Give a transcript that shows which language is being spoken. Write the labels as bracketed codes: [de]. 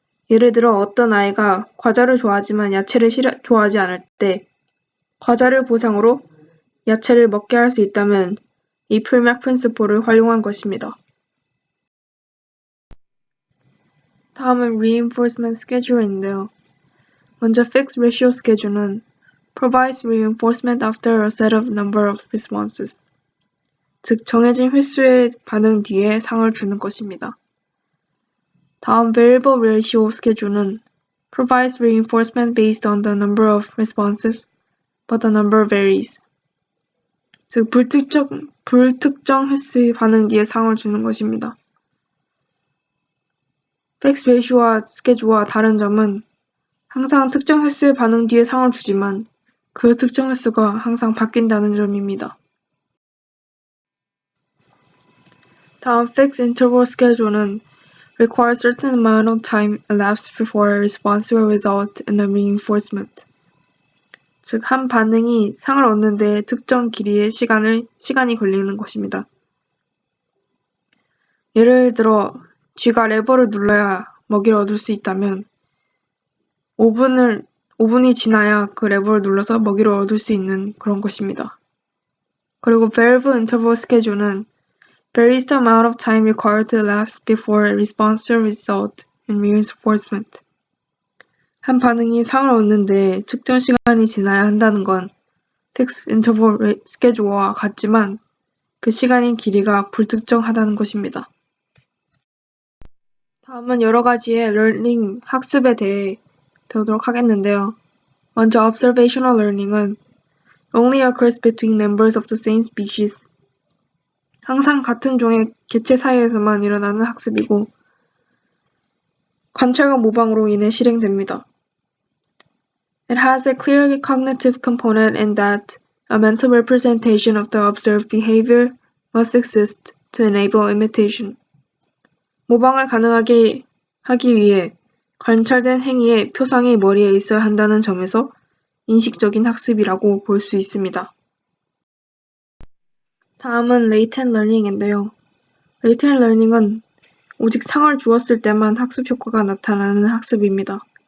[ko] 예를 들어 어떤 아이가 과자를 좋아하지만 야채를 좋아하지 않을 때 과자를 보상으로 야채를 먹게 할 수 있다면 이 프리맥 프린시플을 활용한 것입니다. 다음은 reinforcement schedule인데요. 먼저 [en] fixed ratio schedule은 provides reinforcement after a set of number of responses, [ko] 즉 정해진 횟수의 반응 뒤에 상을 주는 것입니다. 다음 [en] variable ratio schedule은 provides reinforcement based on the number of responses, but the number varies, [ko] 즉 불특정 횟수의 반응 뒤에 상을 주는 것입니다. fixed ratio와 schedule와 다른 점은 항상 특정 횟수의 반응 뒤에 상을 주지만 그 특정 횟수가 항상 바뀐다는 점입니다. 다음 [en] fixed interval schedule은 require a certain amount of time elapsed before a response will result in a reinforcement. [ko] 즉, 한 반응이 상을 얻는 데 특정 길이의 시간이 걸리는 것입니다. 예를 들어, 쥐가 레버를 눌러야 먹이를 얻을 수 있다면 5분이 지나야 그 레버를 눌러서 먹이를 얻을 수 있는 그런 것입니다. 그리고 [en] valve interval schedule은 varies the amount of time required to elapse before a response will result in reinforcement. [ko] 한 반응이 상을 얻는데 특정 시간이 지나야 한다는 건 fixed interval schedule와 같지만 그 시간의 길이가 불특정하다는 것입니다. 다음은 여러 가지의 learning, 학습에 대해 배우도록 하겠는데요. 먼저 [en] observational learning은 only occurs between members of the same species. [ko] 항상 같은 종의 개체 사이에서만 일어나는 학습이고 관찰과 모방으로 인해 실행됩니다. [en] It has a clear cognitive component in that a mental representation of the observed behavior must exist to enable imitation. [ko] 모방을 가능하게 하기 위해 관찰된 행위의 표상이 머리에 있어야 한다는 점에서 인식적인 학습이라고 볼 수 있습니다. 다음은 latent learning인데요. latent learning은 오직 상을 주었을 때만 학습 효과가 나타나는 학습입니다.